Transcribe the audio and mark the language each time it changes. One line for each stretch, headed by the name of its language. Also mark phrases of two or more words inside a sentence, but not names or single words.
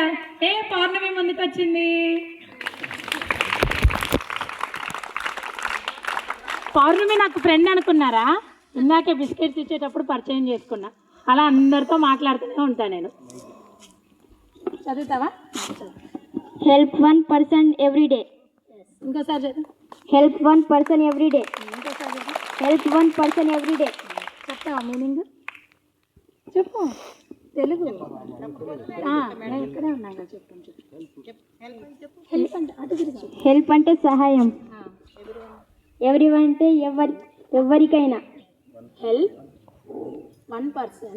Telugu: ఏ పౌర్ణమి ముందుకు వచ్చింది. పౌర్ణమి నాకు ఫ్రెండ్ అనుకున్నారా? ఇందాకే బిస్కెట్స్ ఇచ్చేటప్పుడు పరిచయం చేసుకున్నా. అలా అందరితో మాట్లాడుతూనే ఉంటాను నేను. చదువుతావా?
English: Help one person every day.
Telugu: ఇంకోసారి చదువు.
English: Help one person every day.
Telugu: ఇంకోసారి చదువు.
English: Help one person every day.
Telugu: చెప్తావా మీనింగ్? చెప్పు తెలుగు. నేను ఇక్కడే ఉన్నాను కదా, చెప్పు. హెల్ప్ అంటే అది గురించి. హెల్ప్ అంటే సహాయం. ఎవరివన్ అంటే ఎవరికైనా.
English: help one person